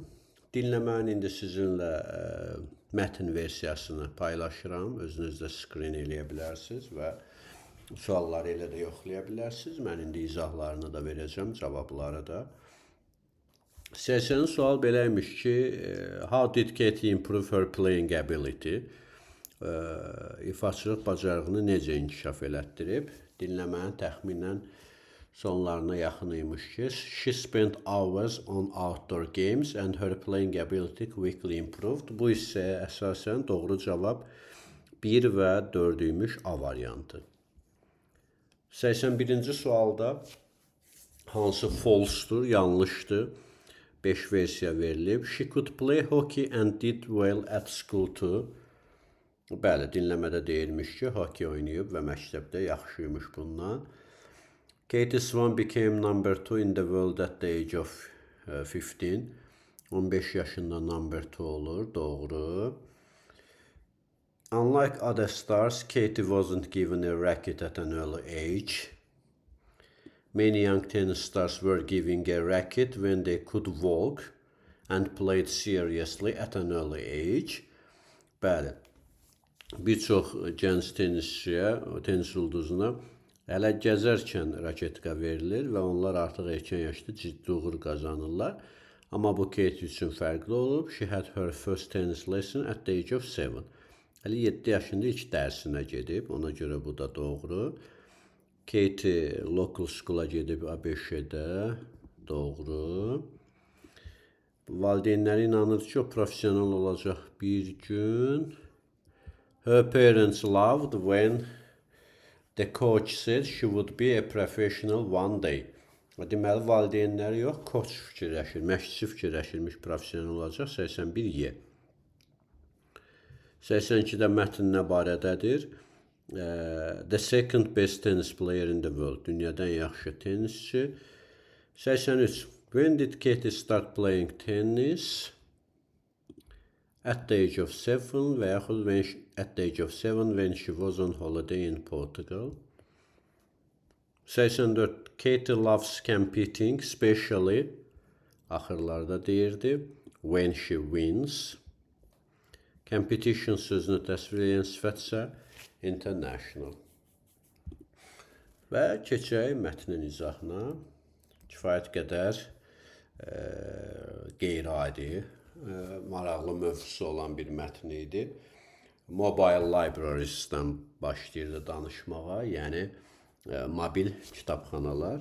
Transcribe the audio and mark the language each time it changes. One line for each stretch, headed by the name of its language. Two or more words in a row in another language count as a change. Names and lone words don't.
Azerbaijani: Dinləmənin indi sizinlə mətn versiyasını paylaşıram. Özünüz də skrin eləyə bilərsiniz və sualları elə də yoxlaya bilərsiniz. Mən indi izahlarını da verəcəm, cavabları da. Seçilən sual beləymiş ki,
English: how did Katie improve her playing ability?
Azerbaijani: İfaçılıq bacarığını necə inkişaf elətdirib? Dinləmənin təxminən sonlarına yaxın imiş ki,
English: she spent hours on outdoor games and her playing ability quickly improved.
Azerbaijani: Bu hissəyə əsasən doğru cavab 1 və 4 imiş A variantı. 81-ci sualda hansı false-dur, yanlışdır? 5 versiya verilib.
English: She could play hockey and did well at school too.
Azerbaijani: Bəli, dinləmədə deyilmiş ki, hockey oynayıb və məktəbdə yaxşıymış bundan.
English: Katie Swan became number 2 in the world at the age of 15.
Azerbaijani: 15 yaşında number 2 olur, doğru.
English: Unlike other stars, Katie wasn't given a racket at an early age. Many young tennis stars were given a racket when they could walk and played seriously at an early age.
Azerbaijani: Bəli. Bir çox gənc tennisçiyə, tenis ulduzuna hələ gəzərkən raketka verilir və onlar artıq erkən yaşda ciddi uğur qazanırlar. Amma bu Katie üçün fərqli olub.
English: She had her first tennis lesson at the age of 7.
Azerbaijani: Hələ 7 yaşında ilk dərsinə gedib, ona görə bu da doğru. Katie
English: local school'a
Azerbaijani: gedib ABŞ-də, doğru. Valideynləri inanır ki, o profesional olacaq bir gün.
English: Her parents loved when the coach said she would be a professional one day.
Azerbaijani: Deməli, valideynləri yox, koç fikirləşir, məşqçi fikirləşirmiş, profesional olacaq. 81Y. 82-də mətn nə barədədir?
English: The second best tennis player in the world.
Azerbaijani: Dünyadan yaxşı tenisçi. 83.
English: When did Katie start playing tennis? At the age of 7
Azerbaijani: və
English: yaxud at the age of 7 when she was on holiday in Portugal. 84. Katie loves competing, especially
Azerbaijani: axırlarda deyirdi,
English: when she wins.
Azerbaijani: Competition sözünü təsvir edən sifətsə international. Və keçək mətnin izahına. Kifayət qədər qeyri-adi, maraqlı mövzusu olan bir mətn idi.
English: Mobile libraries'dən
Azerbaijani: başlayırdı danışmağa, yəni mobil kitabxanalar.